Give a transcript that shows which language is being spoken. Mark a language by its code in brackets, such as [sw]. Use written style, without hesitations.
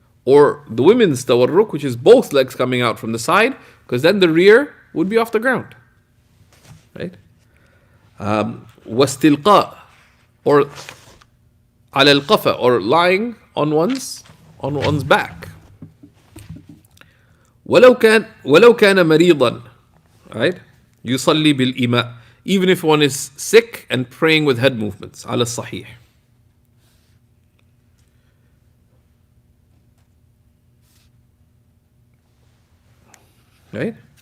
[en] Or the women's tawarruk, which is both legs coming out from the side, because then the rear would be off the ground, right? Wastilqa, or ala al-qafa, or lying on one's back. [ar] ولو كان مريضا, [en] right? [ar] يصلي بالإيماء, [en] even if one is sick and praying with head movements, [ar] على الصحيح. [en] Right?